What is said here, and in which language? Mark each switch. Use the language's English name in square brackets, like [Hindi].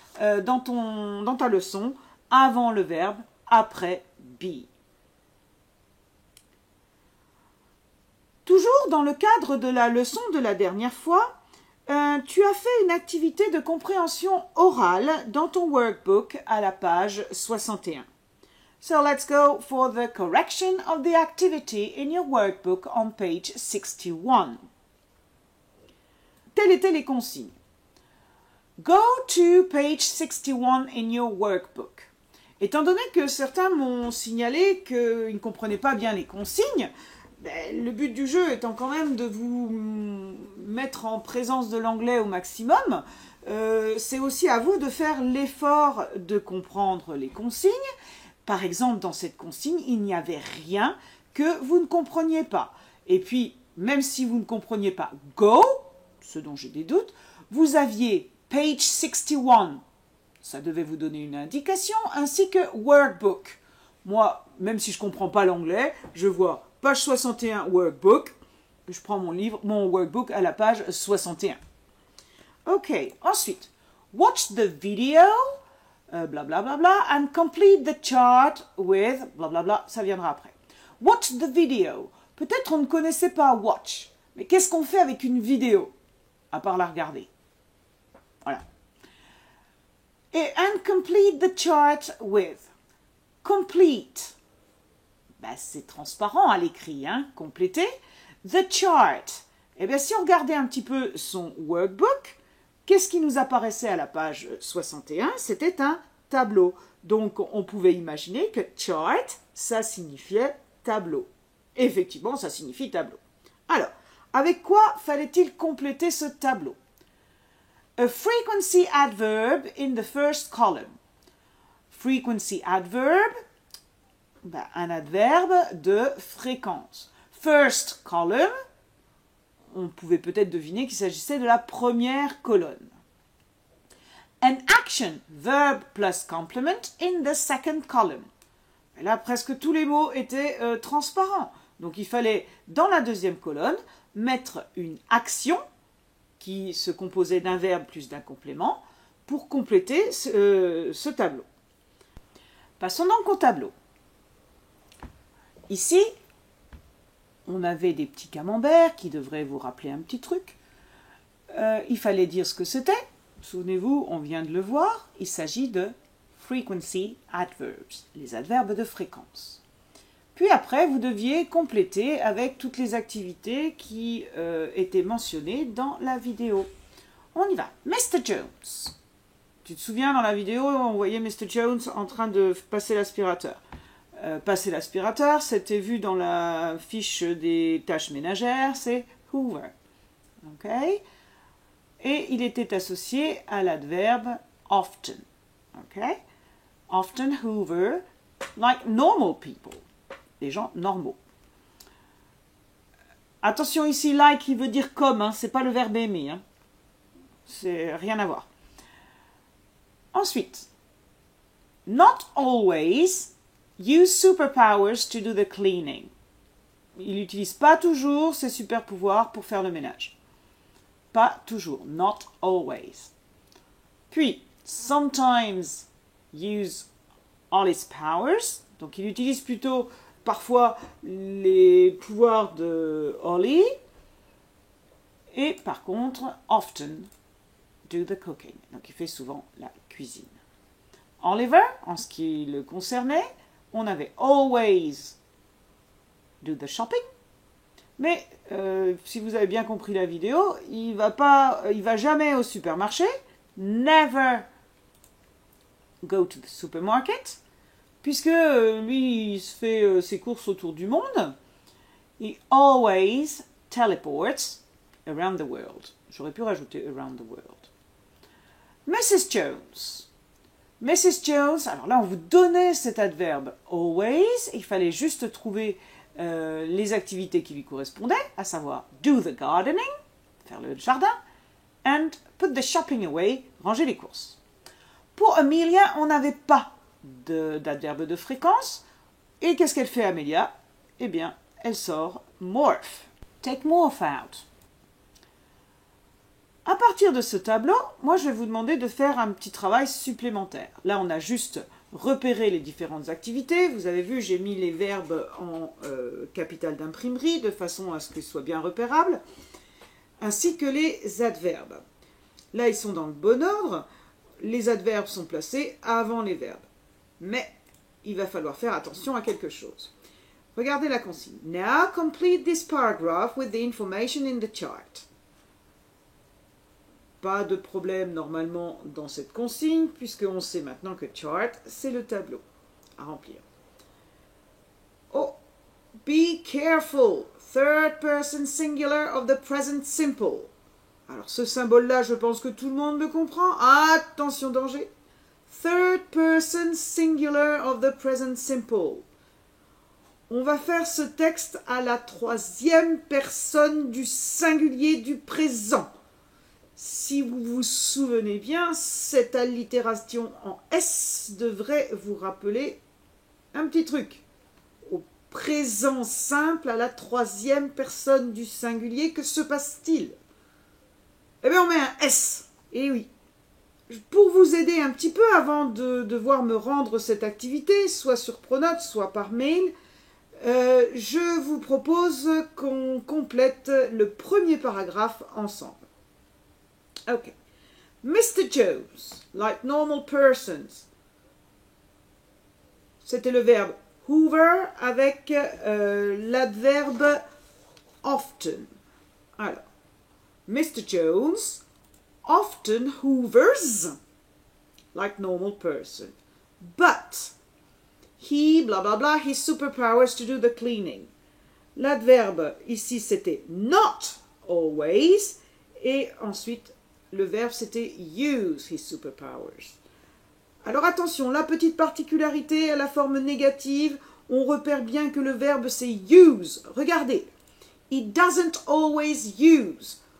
[French] dans ta leçon avant le verbe, après be. Toujours dans le cadre de la leçon de la dernière fois, tu as fait une activité de compréhension orale dans ton workbook à la page 61. [English] So let's go for the correction of the activity in your workbook on page 61. [French] Telles étaient les consignes. [English] Go to page 61 in your workbook. [French] Étant donné que certains m'ont signalé qu'ils ne comprenaient pas bien les consignes, le but du jeu étant quand même de vous mettre en présence de l'anglais au maximum, c'est aussi à vous de faire l'effort de comprendre les consignes. Par exemple, dans cette consigne, il n'y avait rien que vous ne compreniez pas. Et puis, même si vous ne compreniez pas go, ce dont j'ai des doutes, vous aviez page 61, ça devait vous donner une indication, ainsi que workbook. Moi, même si je ne comprends pas l'anglais, je vois page 61 workbook, je prends mon workbook à la page 61. [English] Ok, [French] ensuite, [English] watch the video, blablabla, bla bla, and complete the chart with blablabla, bla bla, [French] ça viendra après. [English] Watch the video. [French] Peut-être on ne connaissait pas watch, mais qu'est-ce qu'on fait avec une vidéo, à part la regarder? Voilà. [English] Et and complete the chart with. Complete. [French] C'est transparent à l'écrit, hein, compléter. [English] The chart. [French] Eh bien, si on regardait un petit peu son workbook, qu'est-ce qui nous apparaissait à la page 61? C'était un tableau. Donc, on pouvait imaginer que chart, ça signifiait tableau. Effectivement, ça signifie tableau. Alors, avec quoi fallait-il compléter ce tableau? [English] A frequency adverb in the first column. Frequency adverb, [French] un adverbe de fréquence. [English] First column, [French] on pouvait peut-être deviner qu'il s'agissait de la première colonne. [English] An action, verb plus complement in the second column. [French] Et là, presque tous les mots étaient transparents. Donc, il fallait, dans la deuxième colonne, mettre une action qui se composait d'un verbe plus d'un complément pour compléter ce tableau. Passons donc au tableau. Ici, on avait des petits camemberts qui devraient vous rappeler un petit truc. Il fallait dire ce que c'était. Souvenez-vous, on vient de le voir. Il s'agit de [English] frequency adverbs, [French] les adverbes de fréquence. Puis après, vous deviez compléter avec toutes les activités qui étaient mentionnées dans la vidéo. On y va. Mr. Jones. Tu te souviens, dans la vidéo, on voyait Mr. Jones en train de passer l'aspirateur. Passer l'aspirateur, c'était vu dans la fiche des tâches ménagères, c'est Hoover. Ok? Et il était associé à l'adverbe often. Ok? [English] Often Hoover, like normal people. [French] Des gens normaux. Attention ici, like, il veut dire comme, hein, c'est pas le verbe aimer. Hein. C'est rien à voir. [English] Ensuite, not always use superpowers to do the cleaning. [French] Il n'utilise pas toujours ses super pouvoirs pour faire le ménage. Pas toujours, [English] not always. Puis, sometimes use all his powers. [French] Donc, il utilise plutôt parfois les pouvoirs de Ollie. Et par contre, [English] often do the cooking. [French] Donc, il fait souvent la cuisine. Oliver, en ce qui le concernait, on avait [English] always do the shopping. [French] Mais si vous avez bien compris la vidéo, il va jamais au supermarché. [English] Never go to the supermarket. [French] Puisque lui, il se fait ses courses autour du monde. [English] He always teleports around the world. [French] J'aurais pu rajouter [English] around the world. [French] Mrs. Jones. Mrs. Jones, alors là, on vous donnait cet adverbe always. Il fallait juste trouver les activités qui lui correspondaient, à savoir [English] do the gardening, [French] faire le jardin, [English] and put the shopping away, [French] ranger les courses. Pour Amelia, on n'avait pas d'adverbe de fréquence. Et qu'est-ce qu'elle fait, Amelia? Eh bien, elle sort morph. [English] Take morph out. [French] À partir de ce tableau, moi je vais vous demander de faire un petit travail supplémentaire. Là, on a juste repéré les différentes activités. Vous avez vu, j'ai mis les verbes en capital d'imprimerie de façon à ce qu'ils soient bien repérables, ainsi que les adverbes. Là, ils sont dans le bon ordre. Les adverbes sont placés avant les verbes. Mais il va falloir faire attention à quelque chose. Regardez la consigne. [English] Now complete this paragraph with the information in the chart. [French] Pas de problème normalement dans cette consigne, puisqu'on sait maintenant que chart, c'est le tableau à remplir. [English] Oh, be careful, third person singular of the present simple. [French] Alors ce symbole-là, je pense que tout le monde me comprend. Attention, danger. [English] Third person singular of the present simple. [French] On va faire ce texte à la troisième personne du singulier du présent. Si vous vous souvenez bien, cette allitération en S devrait vous rappeler un petit truc. Au présent simple, à la troisième personne du singulier, que se passe-t-il? Eh bien, on met un S. Et oui. Pour vous aider un petit peu avant de devoir me rendre cette activité, soit sur Pronote, soit par mail, je vous propose qu'on complète le premier paragraphe ensemble. Ok. Mr. [English] Jones, like normal persons. [French] C'était le verbe hoover avec l'adverbe often. Alors, Mr. [English] Jones often hoovers like normal person. But he, blah blah blah, his superpowers to do the cleaning. [French] L'adverbe ici c'était [English] not always. [French] Et ensuite, le verbe, c'était [English] use his superpowers. [French] Alors attention, la petite particularité à la forme négative, on repère bien que le verbe, c'est use. Regardez, [English] it doesn't always use.